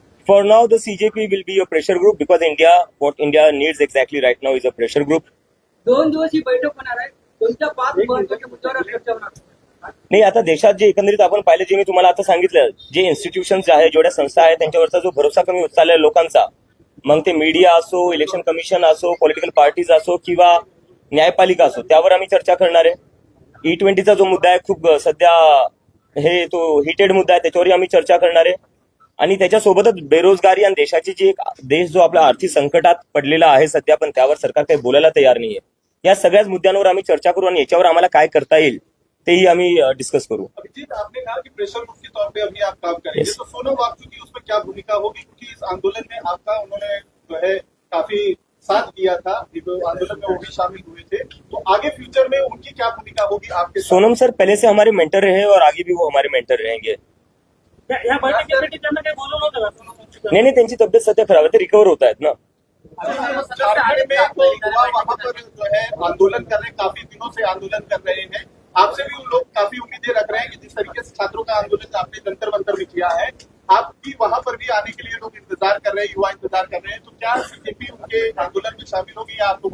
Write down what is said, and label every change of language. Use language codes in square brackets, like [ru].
[en] For now, the CJP will be a pressure group because what India needs exactly right now is a pressure group. [mr] 2 दिवस ही बैठक होणार आहे. कोणत्या 5 महत्त्वाच्या मुद्द्यावर चर्चा होणार? नाही, आता देशात जे एकंदरीत आपण पाहिलं, जे मी तुम्हाला आता सांगितलं, जे इन्स्टिट्यूशन्स आहे, जेवढ्या संस्था आहेत, त्यांच्यावरचा जो भरोसा कमी होत चाललाय लोकांचा, मग ते मीडिया असो, इलेक्शन कमिशन असो, पॉलिटिकल पार्टीज असो किंवा न्यायपालिका असो, त्यावर आम्ही चर्चा करणार आहे. E20चा जो मुद्दा आहे, खूप सध्या हे तो हिटेड मुद्दा आहे, त्याच्यावरही आम्ही चर्चा करणार आहे. आणि त्याच्यासोबतच बेरोजगारी आणि देशाची जी एक देश जो आपल्या आर्थिक संकटात पडलेला आहे सध्या, पण त्यावर सरकार काही बोलायला तयार नाहीये. या सगळ्याच मुद्द्यांवर आम्ही चर्चा करू आणि याच्यावर आम्हाला काय करता येईल तेही आम्ही डिस्कस करू. [hi] अभिजीत, आपने कहा कि प्रेशर ग्रुप के तौर पे अभी आप काम करेंगे, [en] Yes. [hi] तो सोनम वांगचुक की उसमें क्या भूमिका होगी? क्योंकि इस आंदोलन में आपका उन्होंने जो है काफी साथ दिया था, आंदोलन में वो भी शामिल हुए थे, तो आगे फ्यूचर में उनकी क्या भूमिका होगी आपके साथ? सोनम सर पहले से हमारे मेंटर रहे और आगे भी वो हमारे मेंटर रहेंगे. [mr] या बैठकीसाठी त्यांना काही बोलवलं होतं का? नाही, त्यांची तब्येत सध्या खराब आहे, ते रिकवर होत आहेत ना. [hi] झारखंड में तो युवा वहां पर जो है आंदोलन कर रहे हैं, काफी दिनों से आंदोलन कर रहे हैं. आपसे भी उन लोग काफी उम्मीदें रख रहे हैं कि जिस तरीके से छात्रों का आंदोलन आपने जंतर मंतर में किया है, आप भी वहां पर भी आने के लिए लोग इंतजार कर रहे हैं, युवा इंतजार कर रहे हैं, तो क्या CJP उनके आंदोलन में शामिल होगी या आपको?